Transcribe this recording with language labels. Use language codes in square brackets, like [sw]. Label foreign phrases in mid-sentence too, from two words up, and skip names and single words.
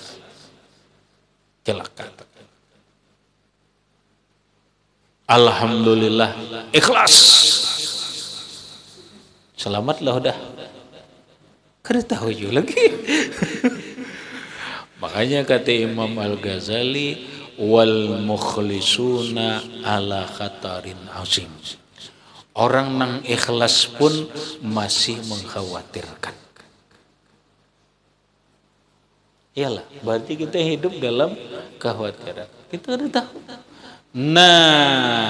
[id] Alhamdulillah, ikhlas. [bjn] Selamatlah udah. Kada tahu juga lagi. [id] Makanya kata Imam Al-Ghazali, [ar] wal mukhlisuna ala khatarin azim. [bjn] Orang nang ikhlas pun masih mengkhawatirkan. [id] Iyalah, berarti kita hidup dalam kekhawatiran. [bjn] Kita kada tahu.